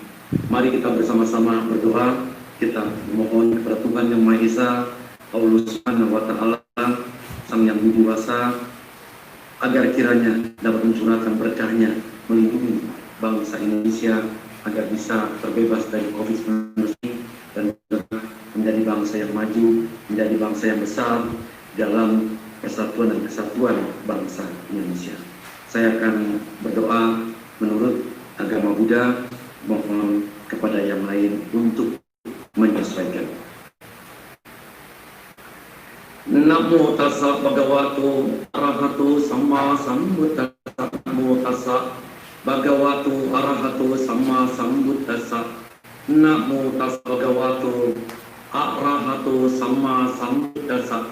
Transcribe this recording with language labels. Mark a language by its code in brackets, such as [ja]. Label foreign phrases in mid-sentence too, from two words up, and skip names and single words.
[id] Mari kita bersama-sama berdoa, kita memohon kepada Tuhan Yang Maha Esa, Allah [ar] سبحانه وتعالى, [id] Sang Yang Widiwasa, agar kiranya dapat mencurahkan berkahnya, melindungi bangsa Indonesia agar bisa terbebas dari COVID-19 dan menjadi bangsa yang maju, menjadi bangsa yang besar dalam persatuan dan kesatuan bangsa Indonesia. Saya akan berdoa menurut agama Buddha, mohon kepada yang lain untuk menyesuaikan. [pi] Namo tassa bhagavato arahato samma sambuddhassa. Namo tassa bhagavato arahato samma sambuddhassa. Namo tassa bhagavato arahato samma sambuddhassa.